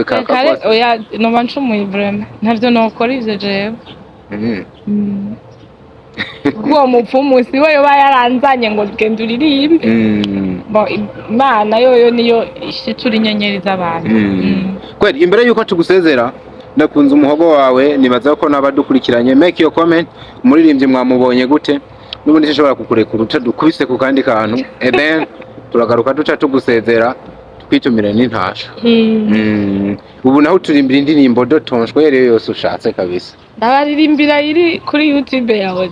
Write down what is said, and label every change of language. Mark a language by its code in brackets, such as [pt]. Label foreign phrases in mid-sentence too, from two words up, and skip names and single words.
[rn] kare oya noba ncumuye vraiment ntavyo nokora ivyo jewe uwo mupfumu si we yoba yaranzanye ngo genda uririmbe Imana yoyo niyo ishitura inyenyeri z'abantu kweli imbere yuko tugusezera ndakunze umuhogo wawe nibaza ko nabadukurikiranye [en] make your comment [rn] umuririmbyi mwamubonye gute n'ubundi nshobora kukurekura dukubise ku kandi kantu then turagaruka duca tugusezera twitumire n'intasho ubu naho turimbira indirimbo dotonshwe yari yose ushatse kabisa ndabaririmbira iri kuri YouTube yawe